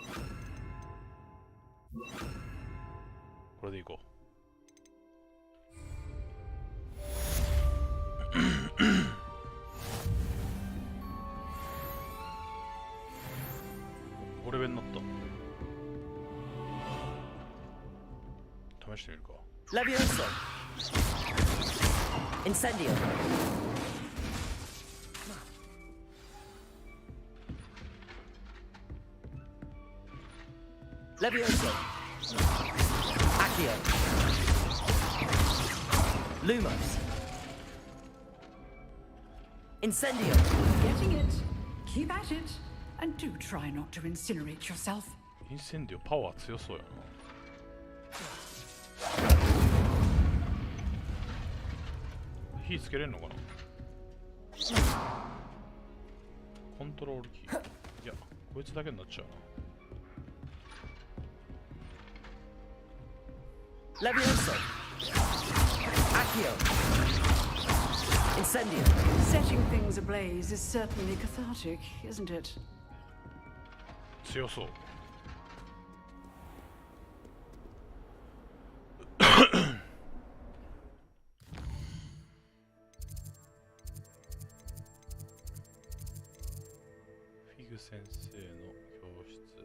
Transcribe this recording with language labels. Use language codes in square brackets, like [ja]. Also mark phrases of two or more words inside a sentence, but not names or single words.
[ja] これでいこう。5レベルになった。試してみるか。 [en] Levioso! Incendio! Levioso! Accio! Lumos! Incendio! Getting it. Keep at it. And do try not to incinerate yourself. [ja] インセンディオパワー強そうやな。火つけれんのかな。コントロールキー。いや、こいつだけになっちゃうな。 [en] Levioso! Accio! Incendio! Setting things ablaze is certainly cathartic, isn't it? [ja] 強そう。フィグ先生の教室。